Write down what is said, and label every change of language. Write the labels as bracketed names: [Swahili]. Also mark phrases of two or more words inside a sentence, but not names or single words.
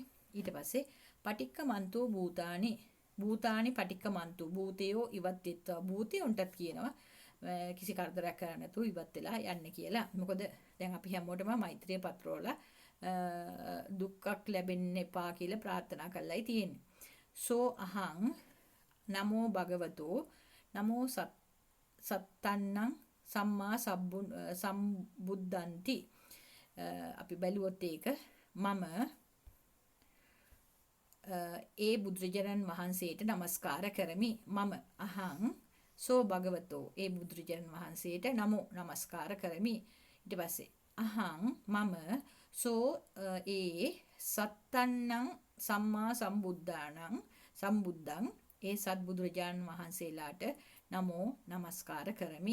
[Sinhala] ඊට පස්සේ [Pali] පටික්කමන්තෝ භූතානි භූතානි පටික්කමන්තෝ [Sinhala] භූතයෝ ඉවත් වෙත්වා. භූතයන්ටත් කියනවා කිසි කරදරයක් කරන්න නැතුව ඉවත් වෙලා යන්න කියලා. මොකද දැන් අපි හැමෝටම මෛත්‍රිය පත්‍රවල දුක්ඛක් ලැබෙන්න එපා කියලා ප්‍රාර්ථනා කරලායි තියෙන්නේ. [Pali] සෝ අහං නමෝ භගවතෝ නමෝ සත්තන්නං සම්මා සම්බුද්ධන්ති. [Sinhala] අපි බැලුවොත් ඒක මම ඒ බුදුරජාණන් වහන්සේට নমස්කාර කරමි. මම [Pali] අහං සෝ භගවතෝ [Sinhala] ඒ බුදුරජාණන් වහන්සේට නමෝ නමස්කාර කරමි. ඊට පස්සේ අහං මම සෝ ඒ [Pali] සත්තන්නං සම්මා සම්බුද්ධං [Sinhala] ඒ සත්බුදුරජාණන් වහන්සේලාට නමෝ නමස්කාර කරමි.